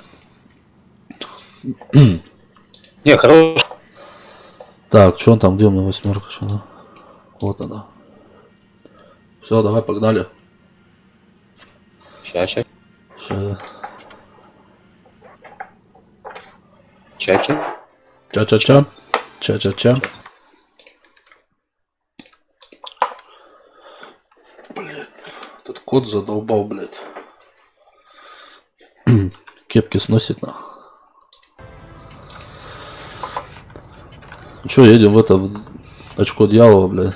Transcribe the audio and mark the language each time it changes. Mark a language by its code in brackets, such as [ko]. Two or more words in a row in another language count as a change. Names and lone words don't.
[ru] Не, хороший. Так, что он там, где у меня восьмерка? Что она? Вот она. Все, давай, погнали. Сейчас. Ща. Чача? Ча-ча-ча. Ча-ча-ча. Блядь, этот кот задолбал, блядь. Кепки сносит на. Че, едем в это в очко дьявола, блядь.